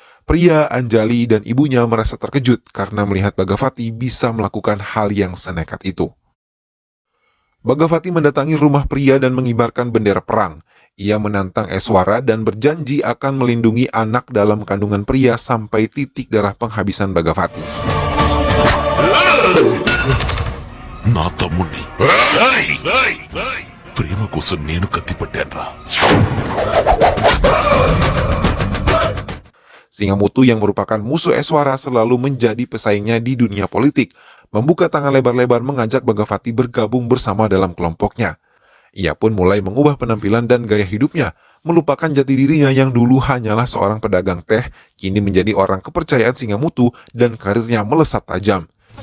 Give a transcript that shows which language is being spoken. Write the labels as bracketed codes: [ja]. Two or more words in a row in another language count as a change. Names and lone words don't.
[id] Pria, Anjali, dan ibunya merasa terkejut karena melihat Bhagavati bisa melakukan hal yang senekat itu. Bhagavati mendatangi rumah pria dan mengibarkan bendera perang. Ia menantang Eswara dan berjanji akan melindungi anak dalam kandungan pria sampai titik darah penghabisan Bhagavati. [te] నా తమ్ముణ్ణి ప్రేమ కోసం నేను కత్తిపట్టానురా. [id] Singamutu yang merupakan musuh Eswara selalu menjadi pesaingnya di dunia politik, membuka tangan lebar-lebar mengajak Bhagavati bergabung bersama dalam kelompoknya. Ia pun mulai mengubah penampilan dan gaya hidupnya, melupakan jati dirinya yang dulu hanyalah seorang pedagang teh, kini menjadi orang kepercayaan Singamutu dan karirnya melesat tajam.